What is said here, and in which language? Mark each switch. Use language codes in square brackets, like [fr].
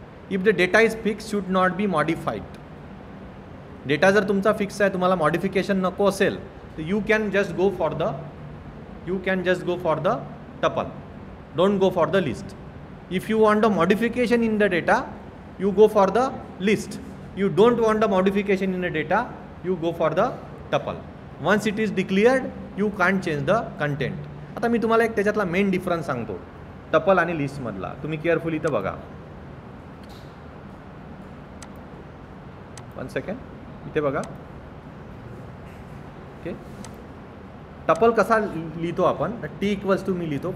[en] If the data is fix should not be modified. [mr] Data जर तुमचा fix आहे, तुम्हाला मॉडिफिकेशन नको असेल तर [en] You can just go for the tuple. Don't go for the list. If you want a modification in the data, you go for the list. You don't want a modification in the data, you go for the tuple. Once it is declared, you can't change the content. [mr] आता मी तुम्हाला एक त्याच्यातला main difference सांगतो tuple आणि लिस्टमधला. तुम्ही carefully इथं बघा. 1 second, इथे बघा. ओके, टपल कसा लिहितो आपण? टी इक्वल्स टू मी लिहितो.